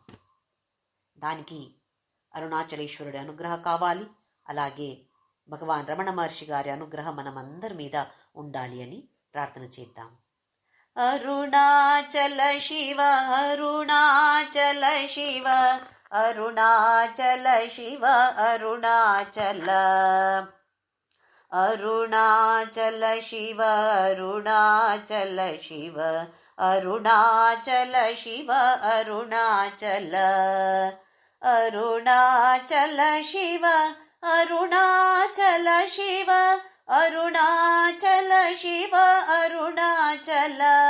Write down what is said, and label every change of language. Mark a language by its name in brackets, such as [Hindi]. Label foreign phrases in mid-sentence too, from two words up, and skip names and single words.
[Telugu] దానికి అరుణాచలేశ్వరుడి అనుగ్రహం కావాలి, అలాగే భగవాన్ రమణ మహర్షి గారి అనుగ్రహం మనమందరి మీద ఉండాలి అని ప్రార్థన చేద్దాం. [Sanskrit] అరుణాచల శివ అరుణాచల శివ అరుణాచల శివ అరుణాచల अरुणाचल शिव अरुणाचल शिव अरुणाचल शिव अरुणाचल अरुणाचल शिव अरुणाचल शिव अरुणाचल शिव अरुणाचल